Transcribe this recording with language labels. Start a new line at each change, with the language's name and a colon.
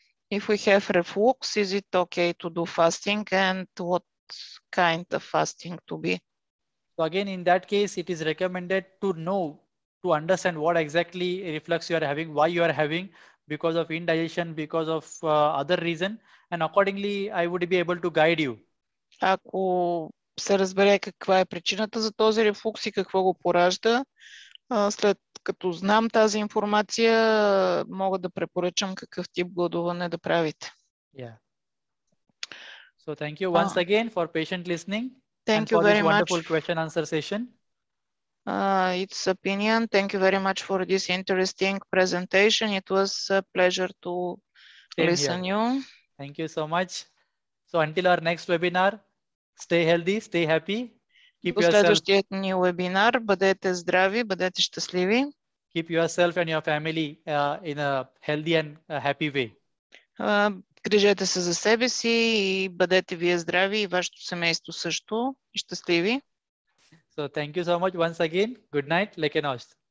English: If we have reflux, is it okay to do fasting and what kind of fasting to be? So again, in that case, it is recommended to know, to understand what exactly reflux you are having, why you are having, because of indigestion, because of other reason, and accordingly, I would be able to guide you.
Bulgarian: Ако се разбере каква е причината за този рефлукс и какво го поражда, след като знам тази информация, мога да препоръчам какъв тип гладуване да правите.
English: Yeah. So thank you once again for patient listening. Thank you very much. Wonderful question answer session. It's opinion. Thank you very much for this interesting presentation. It was a pleasure to listen you. Thank you so much. So until our next webinar, stay healthy, stay happy. Keep
Bulgarian: До следващият ни вебинар. Бъдете здрави, бъдете щастливи.
English: Keep yourself and your family in a healthy and happy way.
Bulgarian: Грижете се за себе си и бъдете вие здрави и вашето семейство също и щастливи.
English: So thank you so much once again. Good night.
Bulgarian: Лека нощ.